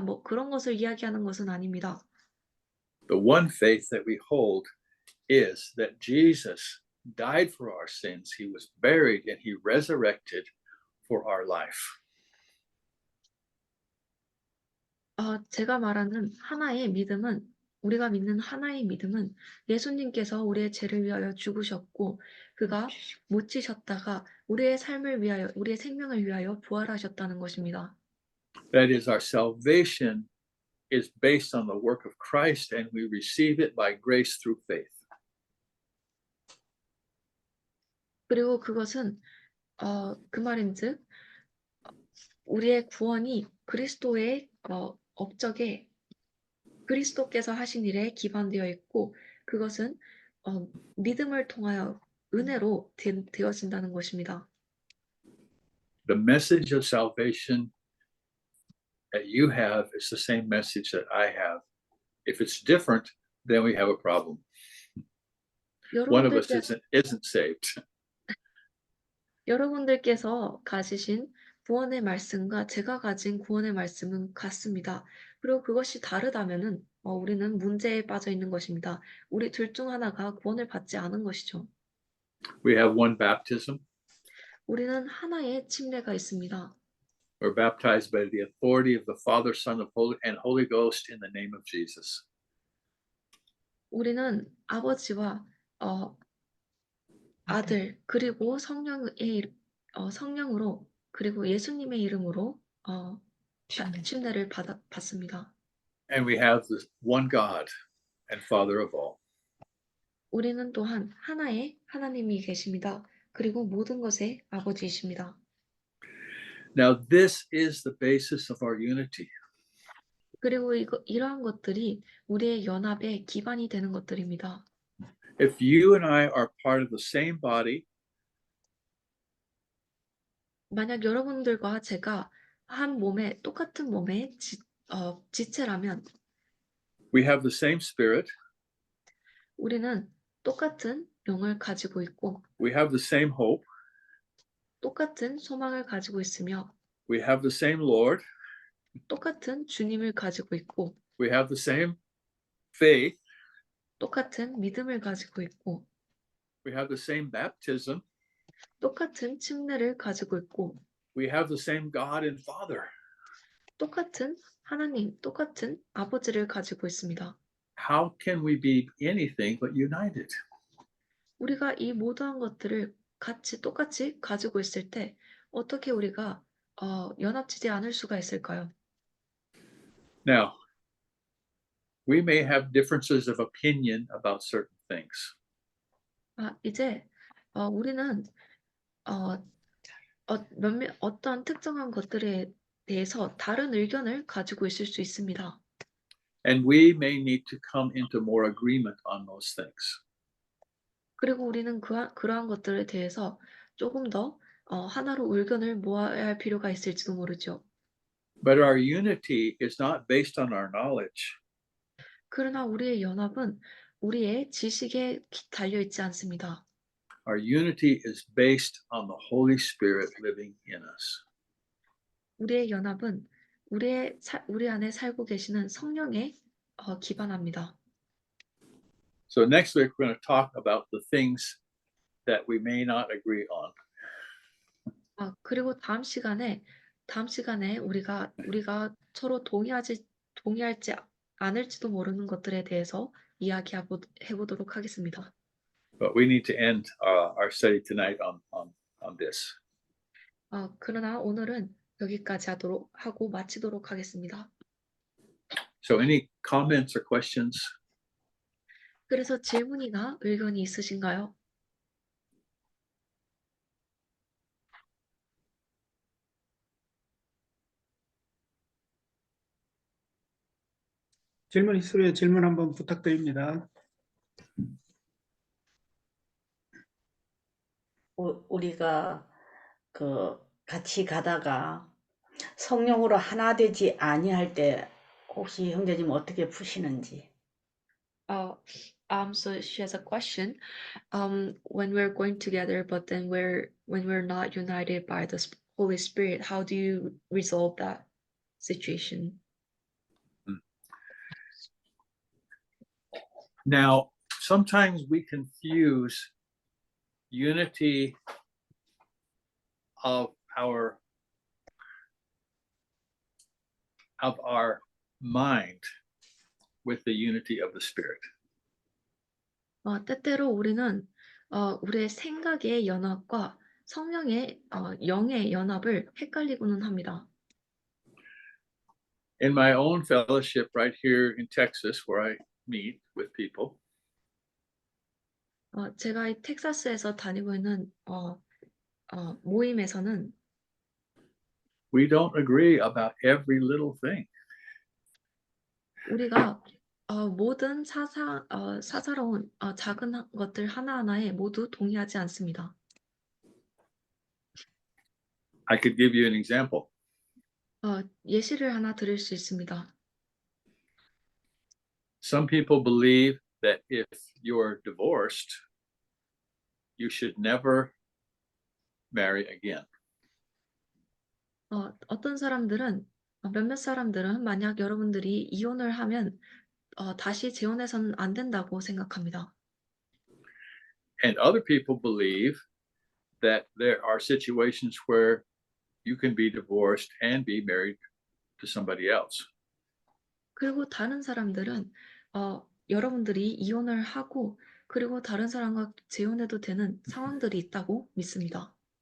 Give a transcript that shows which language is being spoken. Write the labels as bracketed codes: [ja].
[ko] 뭐 그런 것을 이야기하는 것은 아닙니다. [en] The one faith that we hold is that Jesus died for our sins, he was buried, and he resurrected for our life. [ko] 제가 말하는 하나의 믿음은 우리가 믿는 하나의 믿음은 예수님께서 우리의 죄를 위하여 죽으셨고 그가 묻히셨다가 우리의 삶을 위하여 우리의 생명을 위하여 부활하셨다는 것입니다. [en] That is, our salvation is based on the work of Christ and we receive it by grace through faith. [ko] 그리고 그것은 그 말인즉 우리의 구원이 그리스도의 업적에 그리스도께서 하신 일에 기반되어 있고 그것은 믿음을 통하여 은혜로 되어진다는 것입니다. [en] The message of salvation that you have is the same message that I have. If it's different, then we have a problem. One of us isn't saved. [ko] 여러분들께서 가지신 구원의 말씀과 제가 가진 구원의 말씀은 같습니다. 그리고 그것이 다르다면은 우리는 문제에 빠져 있는 것입니다. 우리 둘 중 하나가 구원을 받지 않은 것이죠. [en] We have one baptism. [ko] 우리는 하나의 침례가 있습니다. [en] We're baptized by the authority of the Father, Son, and Holy Ghost in the name of Jesus. [ko] 우리는 아버지와 아들 그리고 성령으로 그리고 예수님의 이름으로 침례를 받습니다. [en] And we have the one God and Father of all. [ko] 우리는 또한 하나의 하나님이 계십니다. 그리고 모든 것의 아버지이십니다. [en] Now, this is the basis of our unity. [ko] 그리고 이러한 것들이 우리의 연합의 기반이 되는 것들입니다. [en] If you and I are part of the same body, [ko] 만약 여러분들과 제가 한 몸에 똑같은 몸의 지체라면 [en] we have the same spirit, [ko] 우리는 똑같은 영을 가지고 있고 [en] we have the same hope, [ko] 똑같은 소망을 가지고 있으며 [en] we have the same Lord, [ko] 똑같은 주님을 가지고 있고 [en] we have the same faith, [ko] 똑같은 믿음을 가지고 있고 [en] we have the same baptism, [ko] 똑같은 침례를 가지고 있고 [en] we have the same God and Father. [ko] 똑같은 하나님, 똑같은 아버지를 가지고 있습니다. [en] How can we be anything but united? [ko] 우리가 이 모든 것들을 똑같이 가지고 있을 때 어떻게 우리가 연합지지 않을 수가 있을까요? [en] Now, we may have differences of opinion about certain things. [ko] 이제 우리는 어떠한 특정한 것들에 대해서 다른 의견을 가지고 있을 수 있습니다. [en] And we may need to come into more agreement on those things. [ko] 그리고 우리는 그러한 것들에 대해서 조금 더 하나로 의견을 모아야 할 필요가 있을지도 모르죠. [en] But our unity is not based on our knowledge. [ko] 그러나 우리의 연합은 우리의 지식에 달려 있지 않습니다. [en] Our unity is based on the Holy Spirit living in us. [ko] 우리의 연합은 우리 안에 살고 계시는 성령에 기반합니다. [en] So next week we're going to talk about the things that we may not agree on. [ko] 그리고 다음 시간에 우리가 서로 동의할지 않을지도 모르는 것들에 대해서 이야기해보도록 하겠습니다. [en] But we need to end our study tonight on this. [ko] 그러나 오늘은 여기까지 하고 마치도록 하겠습니다. [en] So any comments or questions? [ko] 그래서 질문이나 의견이 있으신가요? 질문 있으면 질문 한번 부탁드립니다. 우리가 같이 가다가 성령으로 하나 되지 아니할 때 혹시 형제님 어떻게 푸시는지? [en] So she has a question. When we're going together, but then when we're not united by the Holy Spirit, how do you resolve that situation? Now, sometimes we confuse unity of our mind with the unity of the Spirit. [ko] 때때로 우리는 우리의 생각의 연합과 성령의 영의 연합을 헷갈리고는 합니다. [en] In my own fellowship right here in Texas, where I meet with people, [ko] 제가 이 텍사스에서 다니고 있는 모임에서는 [en] we don't agree about every little thing. [ko] 우리가 모든 사사로운 작은 것들 하나하나에 모두 동의하지 않습니다. [en] I could give you an example. [ko] 예시를 하나 드릴 수 있습니다. [en] Some people believe that if you're divorced, you should never marry again. [ko] 어떤 사람들은 몇몇 사람들은 만약 여러분들이 이혼을 하면 다시 재혼해서는 안 된다고 생각합니다. [en] And other people believe that there are situations where you can be divorced and be married to somebody else. [ko] 그리고 다른 사람들은 여러분들이 이혼을 하고 그리고 다른 사람과 재혼해도 되는 상황들이 있다고 믿습니다.